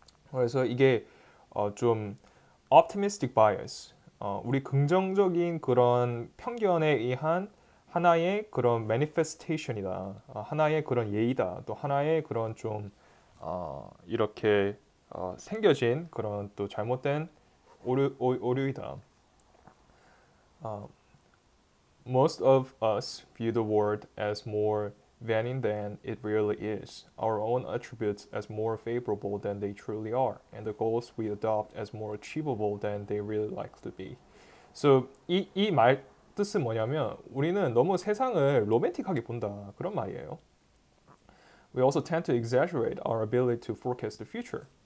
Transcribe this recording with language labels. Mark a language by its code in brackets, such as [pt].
[ko] 그래서 이게 좀 optimistic bias, 우리 긍정적인 그런 편견에 의한 하나의 그런 manifestation이다. 하나의 그런 예의다. 또 하나의 그런 좀 이렇게 생겨진 그런 또 잘못된 오류이다. [en] Most of us view the world as more vain than it really is, our own attributes as more favorable than they truly are, and the goals we adopt as more achievable than they really likely to be. So [ko] 이 말 뜻은 뭐냐면, 우리는 너무 세상을 로맨틱하게 본다, 그런 말이에요. [en] We also tend to exaggerate our ability to forecast the future.